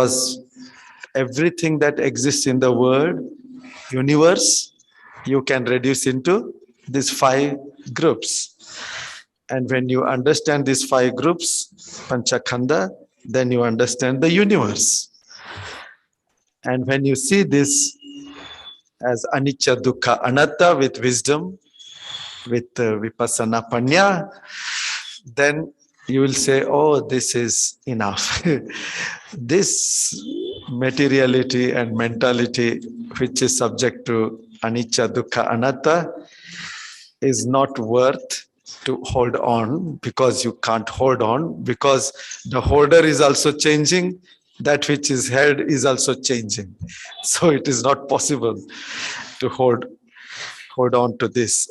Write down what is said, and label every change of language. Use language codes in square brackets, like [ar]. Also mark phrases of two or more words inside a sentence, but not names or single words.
[en] Because everything that exists in the world, universe, you can reduce into these 5 groups. And when you understand these 5 groups, Panchakhanda, then you understand the universe. And when you see this as [pi] anicca, dukkha, anatta [en] with wisdom, with [pi] vipassana panya, [en] then you will say, oh, this is enough. This materiality and mentality, which is subject to [pi] anicca, dukkha, anatta, [en] is not worth to hold on, because you can't hold on, because the holder is also changing, that which is held is also changing. So it is not possible to hold on to this.